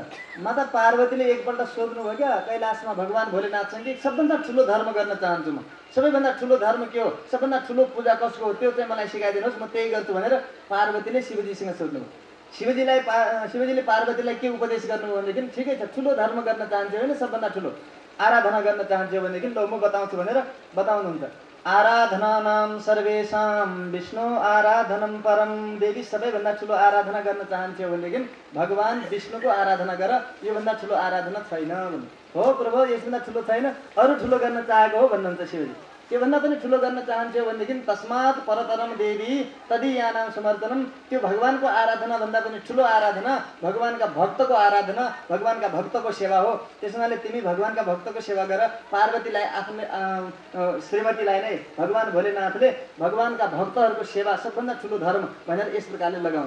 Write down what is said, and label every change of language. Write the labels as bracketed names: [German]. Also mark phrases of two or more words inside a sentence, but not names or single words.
[Nepali] माता पार्वतीले एकपल्ट सोध्नुभयो क्या कैलाशमा भगवान भोलेनाथसँग कि सबभन्दा ठुलो धर्म गर्न चाहन्छु म, सबैभन्दा ठुलो धर्म के हो, सबभन्दा ठुलो पूजा कसको हो, त्यो चाहिँ मलाई सिकाइदिनुहोस्, म त्यही गर्छु भनेर पार्वतीले शिवजीसँग सोध्नुभयो। शिवजीले पार्वतीलाई के उपदेश गर्नुभयो भनेदेखि ठिकै छ, ठुलो धर्म गर्न चाहन्छु भने सबभन्दा ठुलो आराधना गर्न चाहन्छु भनेदेखि ल म बताउँछु भनेर बताउनुहुन्छ। [Sanskrit] आराधनानां सर्वेषां विष्णु आराधनं परम। [Nepali] देवी सबैभन्दा ठुलो आराधना गर्न चाहन्थ्यो भनेदेखि भगवान विष्णुको आराधना गर, योभन्दा ठुलो आराधना छैन। हो प्रभु, यसभन्दा ठुलो छैन, अरू ठुलो गर्न चाहेको हो भन्नुहुन्छ शिवजी। त्योभन्दा पनि ठुलो गर्न चाहन्थ्यो भनेदेखि [Sanskrit] तस्मात् परतरम देवी तदीयानां समर्पणम। [Nepali] त्यो भगवानको आराधना भन्दा पनि ठुलो आराधना भगवानका भक्तको आराधना, भगवानका भक्तको सेवा हो। त्यसैले तिमी भगवानका भक्तको सेवा गर। पार्वतीलाई आफ्नो श्रीमतीलाई नै भगवान भोलेनाथले भगवानका भक्तहरूको सेवा सबभन्दा ठुलो धर्म भनेर यस प्रकारले लगाउनु।